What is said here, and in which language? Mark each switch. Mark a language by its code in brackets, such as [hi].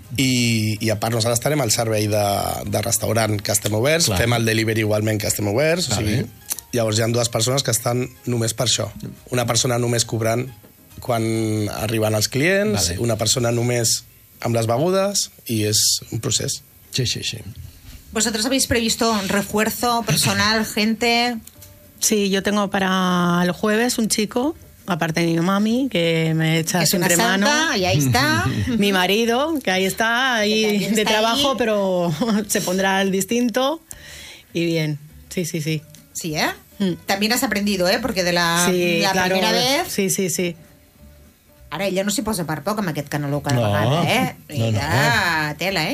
[ca] I a part nosaltres estarem al servei de restaurant que estem oberts. Clar. Fem el delivery igualment que estem oberts. Clar, o sigui, llavors hi ha dues persones que estan només per això. Una persona només cobrant quan arriben els clients, vale. Una persona només amb les begudes, i és un procés. Sí, sí, sí. [es] ¿Vosotros habéis previsto refuerzo, personal, gente? Sí, yo tengo para el jueves un chico, aparte de mi mami, que me echa siempre mano. Que es una santa, y ahí está. Mi marido, que ahí está, ahí de trabajo, pero se pondrá el distinto. Y bien, sí, sí, sí. Sí, También has aprendido, porque de la claro, primera vez... Sí, sí, sí. [ca] Ara ella no s'hi posa per poc amb aquest canaló cada vegada, tela,